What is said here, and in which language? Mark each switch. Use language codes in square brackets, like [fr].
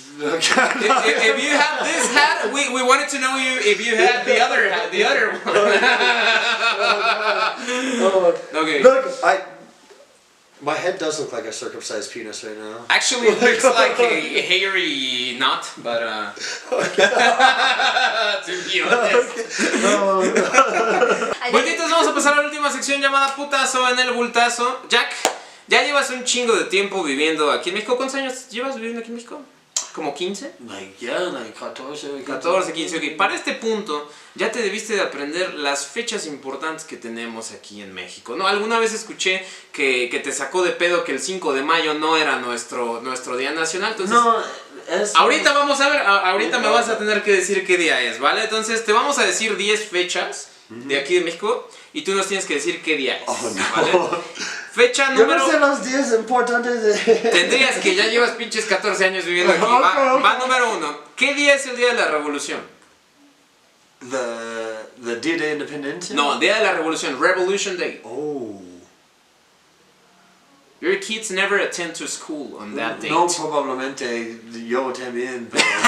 [en] If you have this hat, we wanted to know you if you had the other one. Okay. Look, my head does look like a circumcised penis right now. Actually, it looks like a hairy knot, but to be honest. [es] Bultitos, vamos a pasar a la última sección llamada putazo en el bultazo. Jack, ya llevas un chingo de tiempo viviendo aquí en México. ¿Cuántos años llevas viviendo aquí en México? ¿Como 15? [en] Like 14. [es] 14, 15, ok. Para este punto, ya te debiste de aprender las fechas importantes que tenemos aquí en México, ¿no? Alguna vez escuché que te sacó de pedo que el 5 de mayo no era nuestro día nacional, entonces... No, es... Ahorita vamos a ver, ahorita me vas a tener que decir qué día es, ¿vale? Entonces te vamos a decir 10 fechas de aquí de México y tú nos tienes que decir qué día es, [en] Oh, no. [es] ¿vale? Fecha Yo número... no sé los días importantes de... Tendrías que ya llevas pinches 14 años viviendo aquí. Va número 1. ¿Qué día es el día de la revolución? [en] The Día de Independencia? [es] No, día de la revolución, [en] Revolution Day. Oh. Your kids never attend to school on that date. [es] No, probablemente yo también, pero...